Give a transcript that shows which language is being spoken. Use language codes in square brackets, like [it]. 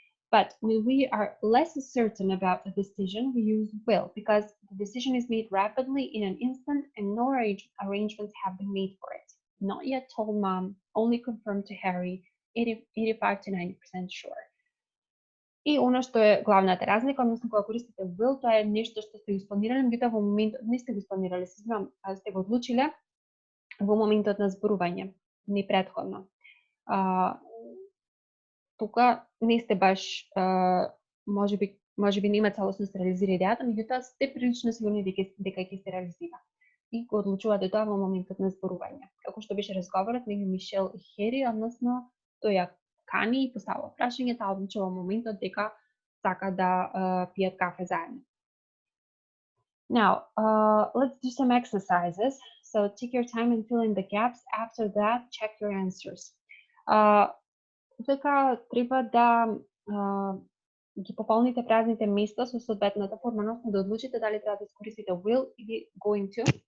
[en] But when we are less certain about a decision, we use will, because the decision is made rapidly in an instant and no arrangements have been made for it. Not yet told mom, only confirmed to Harry, 85 to 90% sure. [mk] И она што е главната разлика, односно кога користите will, тоа е нешто што сте го испланирале, меѓутоа во моментот не сте го испланирале, сте го одлучиле во моментот на зборување, не претходно. Тука не сте баш, можеби нема целосно се реализира идејата, меѓутоа сте прилично сигурни дека ќе се реализира. И го одлучувате тоа во моментот на зборување. Како што беше разговорот меѓу Мишел и Хери, односно тој ја кани и поставува прашање, таа одлучува во моментот дека сака да пијат кафе заедно. [en] Now, let's do some exercises. So take your time and fill in the gaps. After that, check your answers. [mk] Дека треба да ги пополните празните места со соодветната форма, односно да одлучите дали треба да искористите will или going to.